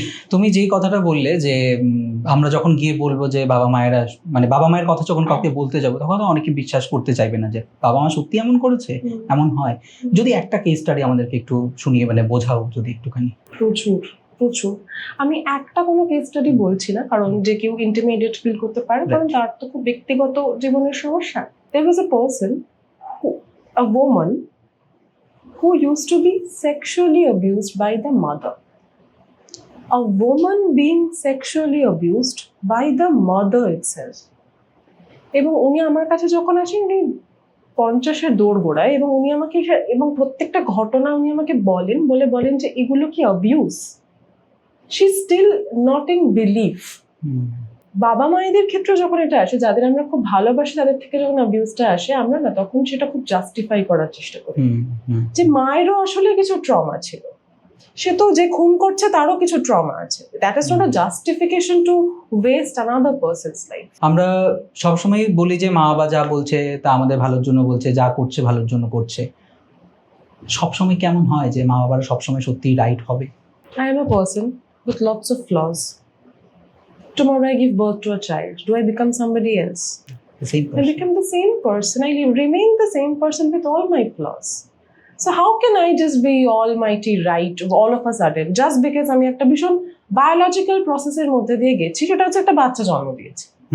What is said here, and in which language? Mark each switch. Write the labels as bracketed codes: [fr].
[bn] তুমি যেই কথাটা বললে যে আমরা যখন গিয়ে বলবো যে বাবা মায়েরা, মানে বাবা মায়ের কথা যখন কাউকে বলতে যাবো তখন অনেকে বিশ্বাস করতে চাইবে না যে বাবা মা সত্যি এমন করেছে, এমন হয়। যদি একটা কেস স্টাডি আমাদেরকে একটু শুনিয়ে মানে বোঝাও যদি একটুখানি। প্রচুর। আমি একটা কোনো কেস স্টাডি বলছি না, কারণ যে কেউ ইন্টিমিডিয়েট ফিল করতে পারে, কারণ তার তো খুব ব্যক্তিগত জীবনের সমস্যা। [en] There was a person, a woman who used to be sexually abused by the mother. A woman being sexually abused by the mother itself. [bn] এবং উনি আমার কাছে যখন আসেন উনি 50-এর দোরগোড়ায় এবং উনি আমাকে এবং প্রত্যেকটা ঘটনা উনি আমাকে বলেন যে এগুলো কি abuse. [en] She still not in believe. [bn] বাবা মায়েদের ক্ষেত্রে যখন এটা আসে, যাদের আমরা খুব ভালোবাসি তাদের থেকে যখন অ্যাবিউজটা আসে, আমরা না তখন সেটা খুব জাস্টিফাই করার চেষ্টা করি যে মায়েরও আসলে কিছু ট্রমা ছিল, সে তো যে খুন করছে তারও কিছু ট্রমা আছে। [en] That is not a justification to waste another person's life. [bn] আমরা সবসময় বলি যে মা বাবা যা বলছে তা আমাদের ভালোর জন্য বলছে, যা করছে ভালোর জন্য করছে। সবসময় কেমন হয় যে মা বাবারা সবসময় সত্যিই রাইট হবে? [en] I am a person with lots of flaws. Tomorrow I give birth to a child. Do I become somebody else? The same I person. become the same person. I remain the same person with all my flaws. So how can I just be almighty right all of a sudden just because [bn] আমি একটা ভীষণ [en] biological process-এর [bn] মধ্যে দিয়ে গেছি, সেটা হচ্ছে একটা বাচ্চা জন্ম দিয়েছি।